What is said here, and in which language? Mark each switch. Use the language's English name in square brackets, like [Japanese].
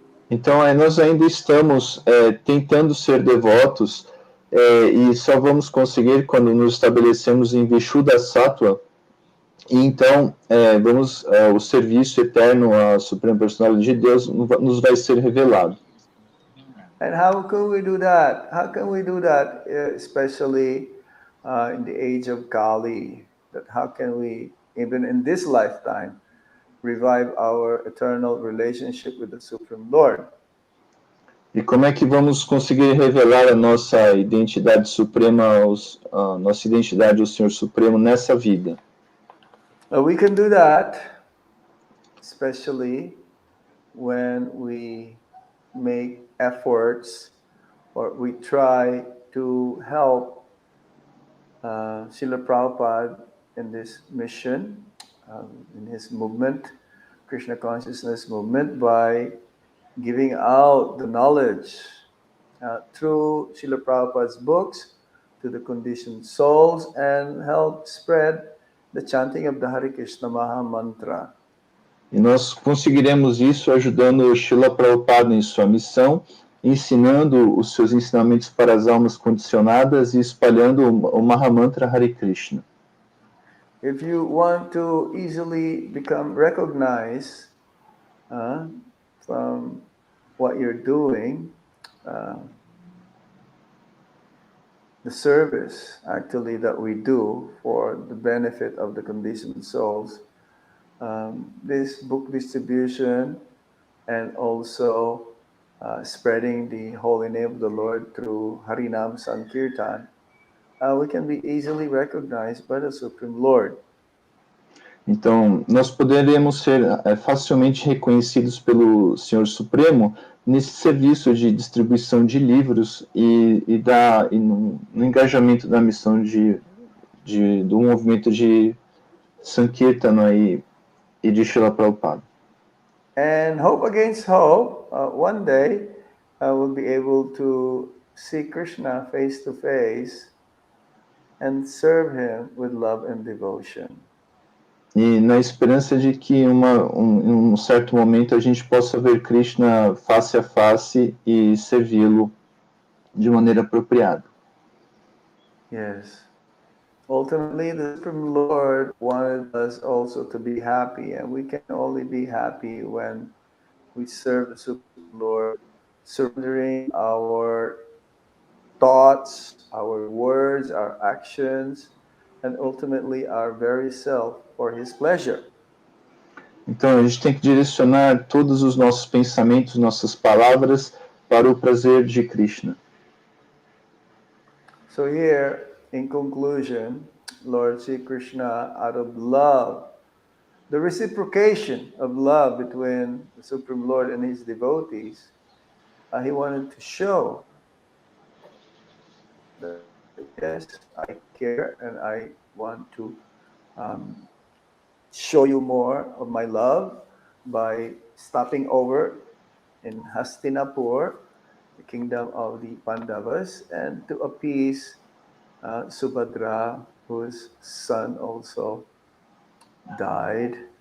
[Portuguese] Então, nós ainda estamos tentando ser devotos e só vamos conseguir quando nos estabelecemos em Vishuddha Sattva. E então, o serviço eterno à Suprema Personalidade de Deus nos vai ser revelado. [English] And how can we do that? How can we do that, especially in the age of Kali? That how can we, even in this lifetime, revive our eternal relationship with the Supreme Lord? [Portuguese] E como é que vamos conseguir revelar a nossa identidade suprema, nossa identidade ao Senhor Supremo nessa vida? [English] We can do that, especially when we make efforts or we try to help Srila Prabhupada in this mission, in his movement, Krishna Consciousness movement, by giving out the knowledge through Srila Prabhupada's books to the conditioned souls and help spread the chanting of the Hare Krishna Maha Mantra. [Portuguese] E nós conseguiremos isso ajudando o Srila Prabhupada em sua missão, ensinando os seus ensinamentos para as almas condicionadas e espalhando o Mahamantra Hare Krishna. [English] If you want to easily become recognized from what you're doing, the service actually that we do for the benefit of the conditioned souls, this book distribution and also spreading the holy name of the Lord through Harinam Sankirtan, we can be easily recognized by the Supreme Lord. [Portuguese] Então, nós poderemos ser facilmente reconhecidos pelo Senhor Supremo nesse serviço de distribuição de livros e no engajamento da missão do movimento de Sankirtana e de Srila Prabhupada. [English] And hope against hope, one day we'll be able to see Krishna face to face and serve him with love and devotion. [Portuguese] E na esperança de que em um certo momento a gente possa ver Krishna face a face e servi-lo de maneira apropriada. [English] Yes. Ultimately, the Supreme Lord wanted us also to be happy, and we can only be happy when we serve the Supreme Lord, surrendering our thoughts, our words, our actions, and ultimately our very self for His pleasure. [Portuguese] Então, a gente tem que direcionar todos os nossos pensamentos, nossas palavras para o prazer de Krishna. [English] So here, in conclusion, Lord Sri Krishna, out of love, the reciprocation of love between the Supreme Lord and His devotees, he wanted to show that, yes, I care and I want to show you more of my love by stopping over in Hastinapur, the kingdom of the Pandavas, and to appease Subhadra, whose son also died,